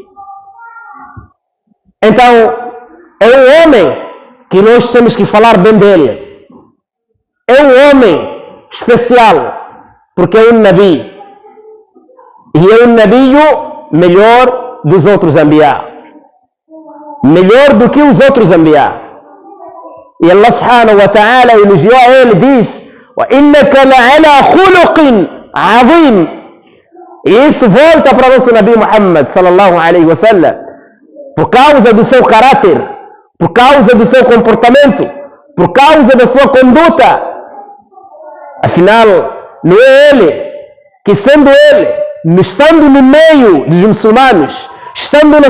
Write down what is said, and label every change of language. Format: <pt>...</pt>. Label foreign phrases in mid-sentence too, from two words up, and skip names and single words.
<pt>Então, é um homem que nós temos que falar bem dele. É um homem especial, porque é um Nabi. E é um Nabi melhor dos outros Anbiya. Melhor do que os outros Anbiya. E</pt> <ar>الله سبحانه وتعالى</ar> <pt>elogiou a ele, diz:</pt> <ar>وَإِنَّكَ لَعَلَى خُلُقٍ عَظِيمٍ.</ar> <pt>E isso volta para o nosso Nabi Muhammad</pt> <ar>صلى الله عليه وسلم,</ar> <pt>por causa do seu caráter, por causa do seu comportamento, por causa da sua conduta. Afinal, não é ele que, sendo ele estando no meio dos muçulmanos, estando na</pt>